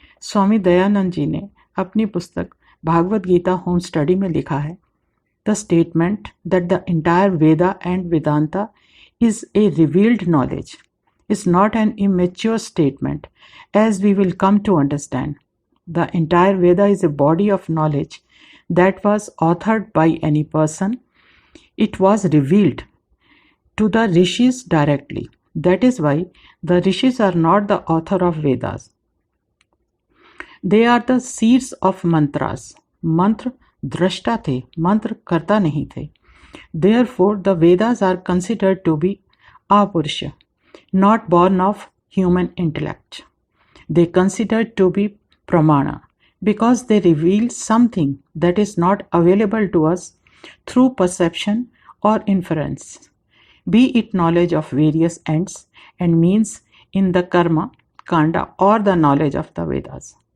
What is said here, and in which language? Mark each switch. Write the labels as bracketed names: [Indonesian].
[Hindi] स्वामी दयानंद जी ने अपनी पुस्तक भागवत गीता होम स्टडी में लिखा है, [English] The statement that the entire Veda and Vedanta is a revealed knowledge is not an immature statement, as we will come to understand. The entire Veda is a body of knowledge that was authored by any person. It was revealed to the rishis directly. That is why the rishis are not the author of Vedas. They are the seers of mantras. [Hindi] मंत्र दृष्टा थे, मंत्र करता नहीं थे। [English] Therefore, the Vedas are considered to be apurusha, not born of human intellect. They considered to be pramana because they reveal something that is not available to us through perception or inference, be it knowledge of various ends and means in the karma, kanda or the knowledge of the Vedas.